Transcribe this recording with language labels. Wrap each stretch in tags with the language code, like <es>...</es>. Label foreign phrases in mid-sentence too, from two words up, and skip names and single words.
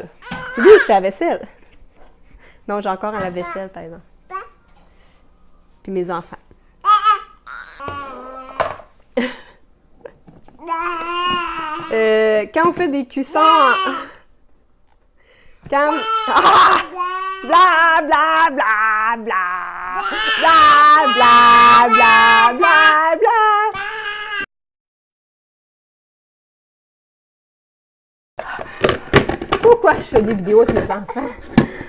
<fr>C'est lui qui fait la vaisselle. Non, j'ai encore un lave-vaisselle, par exemple. Puis mes enfants. Quand on fait des cuissons... Quand... Ah! Bla, bla, bla, bla! Bla, bla, bla, bla, bla! Pourquoi je fais des vidéos avec mes enfants?</fr>